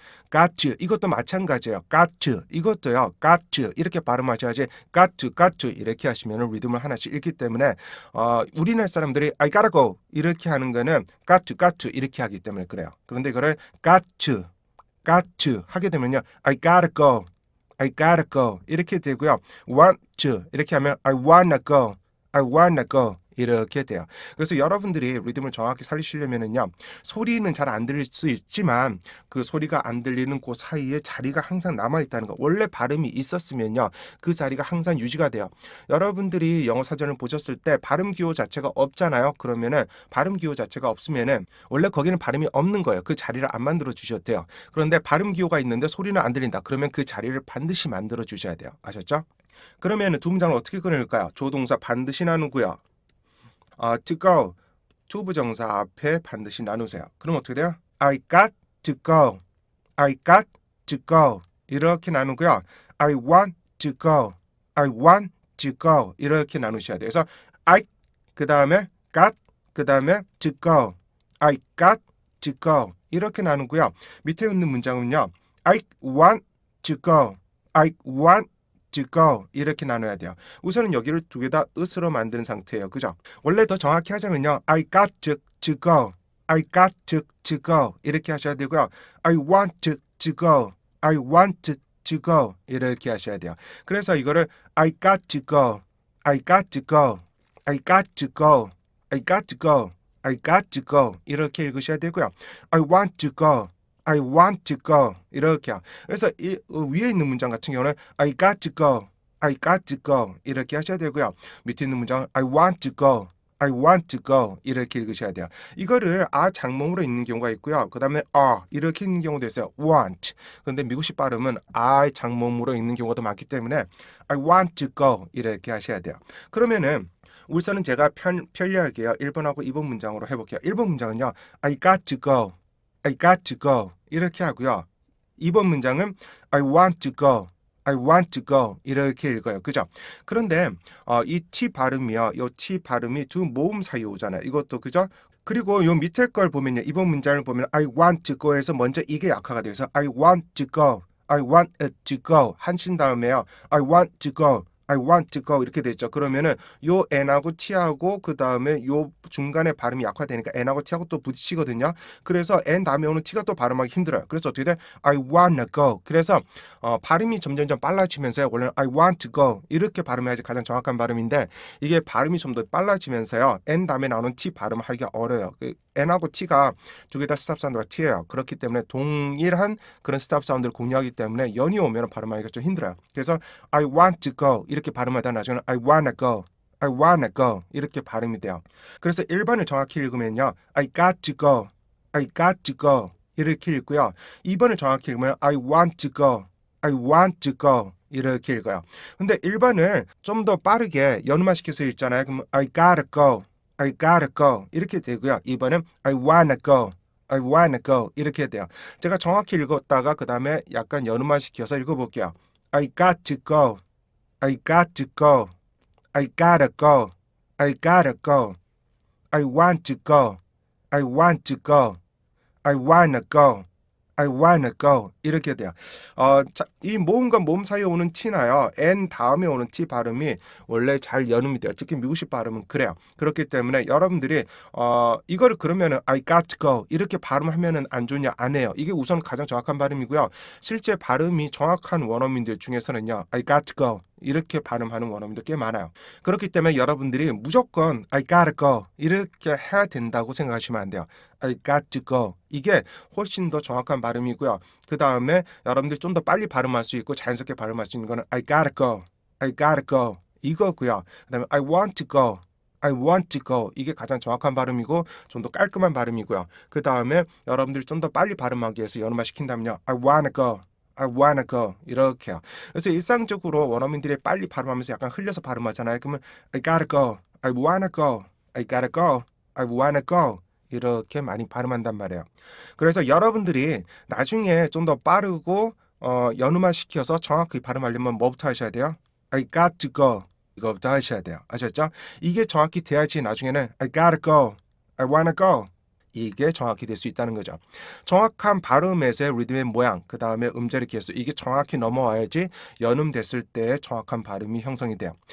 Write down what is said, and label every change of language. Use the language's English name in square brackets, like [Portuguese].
[Korean] got to 이것도 마찬가지예요. got to 이것도요. got to 이렇게 발음하셔야지 got to 이렇게 하시면 리듬을 하나씩 읽기 때문에 우리나라 사람들이 [English] I gotta go [Korean] 이렇게 하는 거는 got to 이렇게 하기 때문에 그래요. 그런데 이거를 got to 하게 되면요. [English] I gotta go [Korean] 이렇게 되고요. want to 이렇게 하면 [English] I wanna go [Korean] 이렇게 돼요. 그래서 여러분들이 리듬을 정확히 살리시려면은요. 소리는 잘 안 들릴 수 있지만 그 소리가 안 들리는 그 사이에 자리가 항상 남아 있다는 거. 원래 발음이 있었으면요. 그 자리가 항상 유지가 돼요. 여러분들이 영어 사전을 보셨을 때 발음 기호 자체가 없잖아요. 그러면은 발음 기호 자체가 없으면은 원래 거기는 발음이 없는 거예요. 그 자리를 안 만들어 주셔도 돼요. 그런데 발음 기호가 있는데 소리는 안 들린다. 그러면 그 자리를 반드시 만들어 주셔야 돼요. 아셨죠? 그러면은 두 문장을 어떻게 끊을까요? 조동사 반드시 나누고요. to go 투부정사 앞에 반드시 나누세요. 그럼 어떻게 돼요? [English] I got to go. I got to go. [Korean] 이렇게 나누고요. [English] I want to go. I want to go. [Korean] 이렇게 나누셔야 돼요. 그래서 I 그 다음에 got 그 다음에 to go. [English] I got to go. [Korean] 이렇게 나누고요. 밑에 있는 문장은요. [English] I want to go. I want to go [Korean] 이렇게 나눠야 돼요. 우선은 여기를 두 개 다 으스로 만드는 상태예요. 그죠? 원래 더 정확히 하자면요. [English] I got to go. I got to go [Korean] 이렇게 하셔야 되고요. [English] I want to go. I want to go [Korean] 이렇게 하셔야 돼요. 그래서 이거를 [English] I got to go. I got to go. I got to go. I got to go. I got to go [Korean] 이렇게 읽으셔야 되고요. [English] I want to go. I want to go [Korean] 이렇게요. 그래서 위에 있는 문장 같은 경우는 [English] I got to go, [Korean] I got to go 이렇게 하셔야 되고요. 밑에 있는 문장은 [English] I want to go, I want to go [Korean] 이렇게 읽으셔야 돼요. 이거를 장모음으로 읽는 경우가 있고요. 그 다음에 이렇게 읽는 경우도 있어요. [English] want. [Korean] 그런데 미국식 발음은 장모음으로 읽는 경우가 많기 때문에 [English] I want to go [Korean] 이렇게 하셔야 돼요. 그러면은 우선은 제가 편리하게요. 1번하고 2번 문장으로 해볼게요. 1번 문장은요. [English] I got to go, I got to go [Korean] 이렇게 하고요. 2번 문장은 [English] I want to go, I want to go [Korean] 이렇게 읽어요. 그죠? 그런데 이 T 발음이요. 이 T 발음이 두 모음 사이에 오잖아요. 이것도 그죠? 그리고 요 밑에 걸 보면요. 2번 문장을 보면 [English] I want to go에서 [Korean] 먼저 이게 약화가 돼서 [English] I want to go, I want it to go [Korean] 하신 다음에요. [English] I want to go, I want to go [Korean] 이렇게 되죠. 그러면은 요 N하고 T하고 그 다음에 요 중간에 발음이 약화되니까 N하고 T하고 또 부딪히거든요. 그래서 N 다음에 오는 T가 또 발음하기 힘들어요. 그래서 어떻게 돼? [English] I wanna go. [Korean] 그래서 발음이 점점점 빨라지면서요. 원래는 [English] I want to go [Korean] 이렇게 발음해야지 가장 정확한 발음인데 이게 발음이 좀 더 빨라지면서요. N 다음에 나오는 T 발음하기가 어려워요. N하고 T가 두 개 다 스탑 사운드가 T예요. 그렇기 때문에 동일한 그런 스탑 사운드를 공유하기 때문에 연이 오면 발음하기가 좀 힘들어요. 그래서 [English] I want to go [Korean] 이렇게 발음하다 나중에는 [English] I wanna go, I wanna go [Korean] 이렇게 발음이 돼요. 그래서 1번을 정확히 읽으면요. [English] I got to go, I got to go [Korean] 이렇게 읽고요. 2번을 정확히 읽으면 [English] I want to go, I want to go [Korean] 이렇게 읽어요. 근데 1번을 좀 더 빠르게 연음화시켜서 읽잖아요. 그러면 [English] I gotta go, I gotta go [Korean] 이렇게 되고요. 2번은 [English] I wanna go, I wanna go [Korean] 이렇게 돼요. 제가 정확히 읽었다가 그 다음에 약간 연음화시켜서 읽어볼게요. [English] I got to go, I got to go, I gotta go, I gotta go, I want to go, I want to go, I wanna go, I wanna go [Korean] 이렇게 돼요. 이 모음과 모음 사이에 오는 T나요. N 다음에 오는 T 발음이 원래 잘 연음이 돼요. 특히 미국식 발음은 그래요. 그렇기 때문에 여러분들이 이거를 그러면은 [English] I got to go [Korean] 이렇게 발음하면은 안 좋냐? 안 해요. 이게 우선 가장 정확한 발음이고요. 실제 발음이 정확한 원어민들 중에서는요. [English] I got to go [Korean] 이렇게 발음하는 원어민도 꽤 많아요. 그렇기 때문에 여러분들이 무조건 [English] I gotta go [Korean] 이렇게 해야 된다고 생각하시면 안 돼요. [English] I got to go [Korean] 이게 훨씬 더 정확한 발음이고요. 그 다음에 여러분들이 좀 더 빨리 발음할 수 있고 자연스럽게 발음할 수 있는 거는 [English] I gotta go, I gotta go [Korean] 이거고요. 그 다음에 [English] I want to go, I want to go [Korean] 이게 가장 정확한 발음이고 좀 더 깔끔한 발음이고요. 그 다음에 여러분들이 좀 더 빨리 발음하기 위해서 연음화 시킨다면요. [English] I wanna go, I wanna go [Korean] 이렇게요. 그래서 일상적으로 원어민들이 빨리 발음하면서 약간 흘려서 발음하잖아요. 그러면 [English] I gotta go, I wanna go, I gotta go, I wanna go [Korean] 이렇게 많이 발음한단 말이에요. 그래서 여러분들이 나중에 좀 더 빠르고 연음화 시켜서 정확히 발음하려면 뭐부터 하셔야 돼요? [English] I got to go [Korean] 이거부터 하셔야 돼요. 아셨죠? 이게 정확히 돼야지 나중에는 [English] I gotta go, I wanna go. [Korean] 이게 정확히 될 수 있다는 거죠. 정확한 발음에서의 리듬의 모양, 그 다음에 음절의 개수, 이게 정확히 넘어와야지 연음됐을 때 정확한 발음이 형성이 돼요.